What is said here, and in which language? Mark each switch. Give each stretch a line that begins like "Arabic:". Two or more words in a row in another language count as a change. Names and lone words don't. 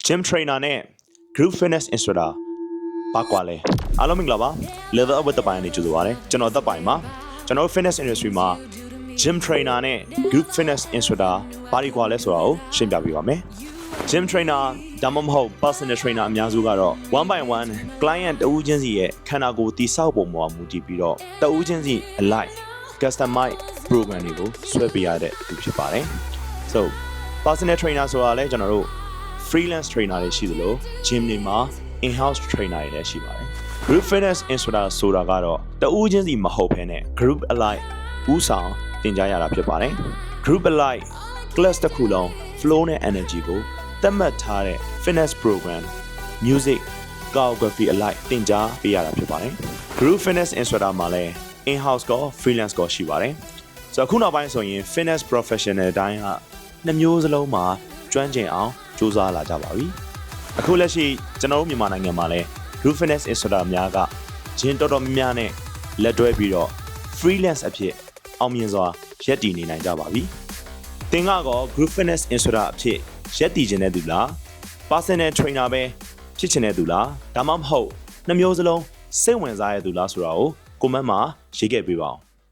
English: Gym trainer
Burmese: နဲ့
English: group fitness instructor
Burmese: ဘာကွာလဲအားလုံးမင်္ဂလာပါ
English: level up
Burmese: ဝတ်တဲ့ပိုင်းနေကြိုဆိုပါရစေကျွန်တော်သက်ပိုင်ပါကျွန်တော်
English: fitness industry
Burmese: မှာ
English: gym trainer
Burmese: နဲ့
English: group fitness instructor
Burmese: ဘာတွေကွာလဲဆိုတာကိုရှင်းပြပေးပါမယ်
English: gym trainer
Burmese: ဒါမှမဟုတ်
English: personal trainer
Burmese: အများစုကတော့
English: one by one client
Burmese: တဦးချင်းစီ ရဲ့ခန္ဓာကိုယ်တည်ဆောက်ပုံပေါ်မူတည်ပြီးတော့တဦးချင်းစီ
English: alike customize program
Burmese: တွေကိုဆွဲပေးရတဲ့သူဖြစ်ပါတယ် so
English: personal trainer
Burmese: ဆိုတာလဲကျွန်တော်တို့
English: freelance trainer
Burmese: တွေရှိသလို gym တွေမှာ
English: in-house trainer
Burmese: တွေလည်းရှိပါတယ် group
English: fitness instructor
Burmese: ဆိုတာကတော့တဦးချင်းစီမဟုတ်ဘဲနဲ့
English: group alike
Burmese: ဦးဆောင်သင်ကြားရတာဖြစ်ပါတယ်
English: group alike class
Burmese: တစ်ခုလုံး flow နဲ့ energy ကိုသတ်မှတ်ထား တဲ့
English: fitness program music choreography alike
Burmese: သင်ကြားပေးရတာဖြစ်ပါတယ်
English: group fitness instructor
Burmese: မှာလည်း in-house ကော freelance ကောရှိပါတယ်ဆိုတော့ခု နောက်ပိုင်းဆိုရင်
English: fitness professional
Burmese: တိုင်းကနှစ်မျိုးစလုံးမှာကျွမ်းကျင်အောင်စူးစမ်းလာကြပါပြီအခုလက်ရှိကျွန်တော်တို့မြန်မာနိုင်ငံမှာလည်း
English: group fitness instructor
Burmese: များကဂျင်းတော်တော်များများနဲ့လက်တွဲပြီးတော့ freelance အဖြစ်အောင်မြင်စွာရပ်တည်နေနိုင်ကြပါပြီသင်ကတော့
English: group fitness instructor
Burmese: အဖြစ်ရပ်တည်ခြင်းတဲ့သူလား
English: personal trainer
Burmese: ပဲဖြစ်ခြင်းတဲ့သူလားဒါမှမဟုတ်နှစ်မျိုးစလုံးစိတ်ဝင်စားရတဲ့သူလားဆိုတာကို comment မှာရေးခဲ့ပေးပါဦး